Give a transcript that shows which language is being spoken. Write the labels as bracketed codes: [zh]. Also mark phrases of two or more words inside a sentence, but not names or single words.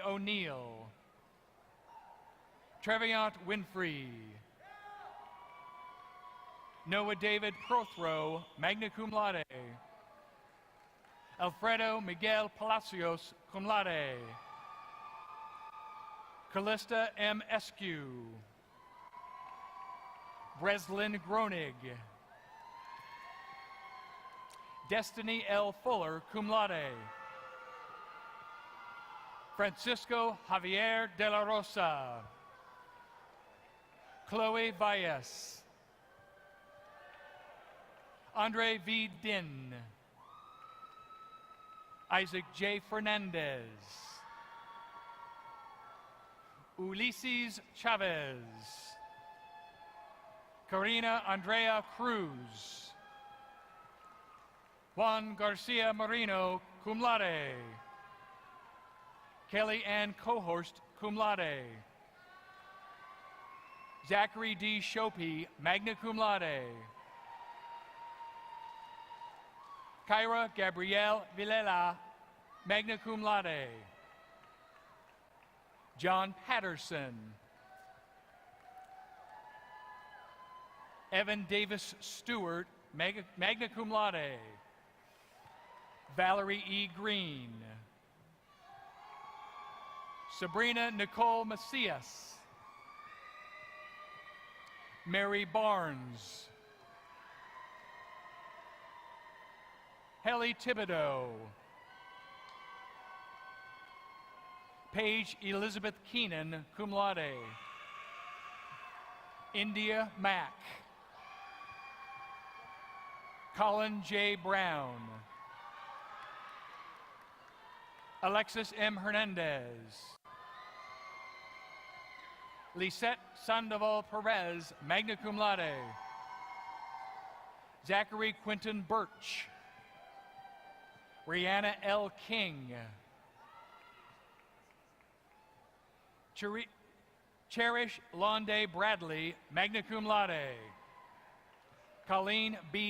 [en] O'Neill, Treviant Winfrey, Noah David Prothrow, [la] magna cum laude, [en] Alfredo Miguel Palacios, [la] cum laude, Callista M. [en] Eskew, Breslin Gronig, Destiny L. [la] Fuller, cum laude, [en] Francisco Javier de la Rosa, Chloe Valles, Andre V. Din, Isaac J. Fernandez, Ulises Chavez, Karina Andrea Cruz, Juan Garcia Marino, [la] cum laude, [en] Kelly Ann Cohorst, [la] cum laude, [en] Zachary D. Shopey, [la] magna cum laude, [en] Kyra Gabrielle Villela, [la] magna cum laude, [en] John Patterson, Evan Davis Stewart, [la] magna cum laude, Valerie E. [en] Green, Sabrina Nicole Macias, Mary Barnes, Helly Thibodeau, Paige Elizabeth Keenan, [la] cum laude, [en] India Mack, Colin J. Brown, Alexis M. Hernandez, Lisette Sandoval Perez, [la] magna cum laude, [en] Zachary Quinton Birch, Rihanna L. King, Cherish Londe Bradley, [la] magna cum laude, [en] Colleen B.